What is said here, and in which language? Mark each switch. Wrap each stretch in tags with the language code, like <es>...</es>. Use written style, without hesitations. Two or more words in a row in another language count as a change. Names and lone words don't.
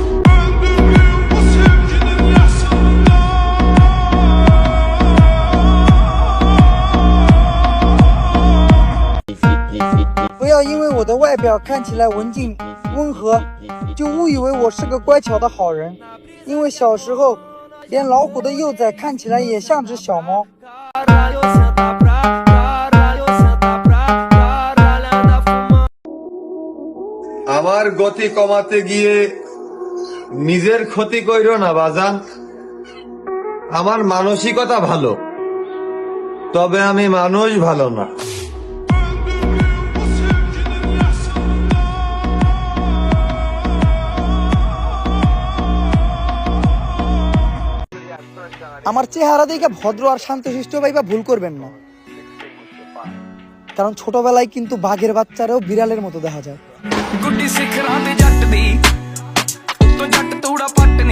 <zh>不要因为我的外表看起来文静温和，就误以为我是个乖巧的好人。因为小时候，连老虎的幼崽看起来也像只小猫。</zh> <bn>আমার গতি কমাতে গিয়ে নিজের ক্ষতি কইরো না বাজান। আমার মানসিকতা ভালো, তবে আমি মানুষ ভালো না। আমার চেহারা দেখে ভদ্র আর শান্তশিষ্ট ভাইবা ভুল করবেন না, কারণ ছোটবেলায় কিন্তু বাঘের বাচ্চারাও বিড়ালের মতো দেখা যায়।</bn> <pa>ਗੁੱਡੀ ਸਿਖਰਾਂ ਦੇ ਜੱਟ ਦੀ ਉੱਤੋਂ ਜੱਟ ਤੂੜਾ</pa>